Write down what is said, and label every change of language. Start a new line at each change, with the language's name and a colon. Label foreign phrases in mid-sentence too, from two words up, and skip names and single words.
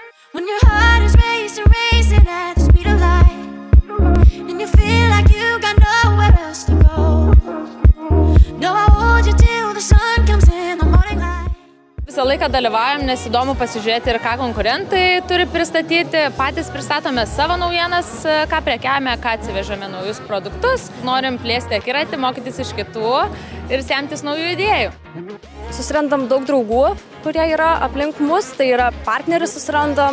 English: When your heart is racing at the speed of light, and you feel like you got nowhere else to go. No, I hold you till the sun comes in the morning light.
Lithuanian: Visą laiką dalyvaujam, nes įdomu pasižiūrėti ir ką konkurentai turi pristatyti. Patys pristatome savo naujienas, ką prekiame, ką atsivežame naujus produktus. Norim plėsti akiratį, mokytis iš kitų ir semtis naujų idėjų. Susirandam daug draugų, kurie yra aplink mus, tai yra partnerius susirandam.